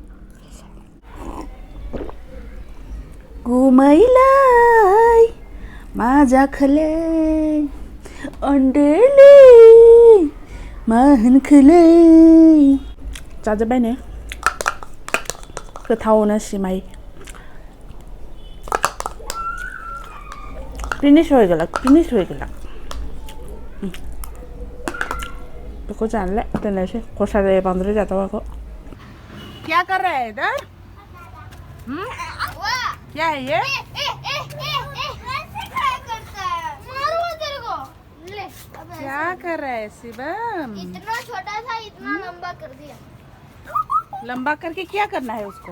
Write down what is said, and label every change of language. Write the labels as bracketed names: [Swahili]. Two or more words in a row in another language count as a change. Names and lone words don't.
[Bodo] गुमैलै मा जाखोलै उन्दैलै मा होनखोलै जाजोब्बाय नो गोथावनो सिमाइ [Hindi] फिनिश हो गया [Bodo] बेखौ जानले दोननोसै खरसा जायो बांद्राय जाथावाखौ। [Hindi] क्या कर रहा है इधर? क्या है ये? क्या कर रहा है शिवम? इतना छोटा था इतना लंबा कर दिया। लंबा करके क्या करना है उसको?